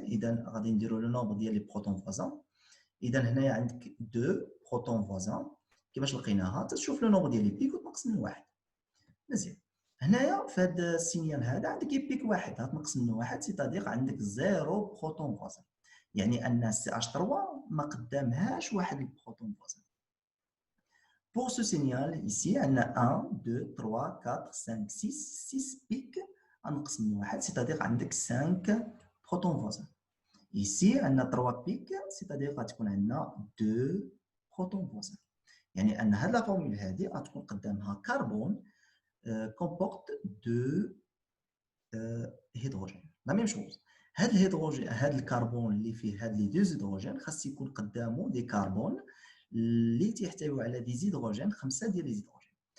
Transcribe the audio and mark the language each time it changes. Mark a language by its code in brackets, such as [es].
[ar] اذا غادي نديروا لو نومبر ديال لي بروتون فوازان. اذا هنايا عندك 2 بروتون فوازان. كيفاش لقيناها؟ تشوف لو نومبر ديال لي بيك وتنقص منه واحد. مزيان. هنايا في هذا السينيال هذا عندك بيك واحد غتنقص منه واحد سيتادير عندك 0 بروتون فوازان. يعني ان CH3 ما قدامهاش واحد البروتون فوازان. [fr] Pour ce signal, ici, on a 1, 2, 3, 4, 5, 6 pics [ar] غنقص من واحد [fr] c'est-à-dire [ar] عندك [fr] 5 protons voisins. Ici, on a 3 pics c'est-à-dire [ar] غتكون عندنا [fr] 2 protons voisins. [ar] يعني أن هاد لا فورمول هادي غتكون قدامها كربون comporte 2 هيدروجين. لا ميم شوز. هاد الهيدروجين هاد الكربون اللي فيه هاد لي 2 هيدروجين خاص يكون قدامه دي كربون اللي تيحتوي على دي زيدروجين 5 ديال لي زيدروجين.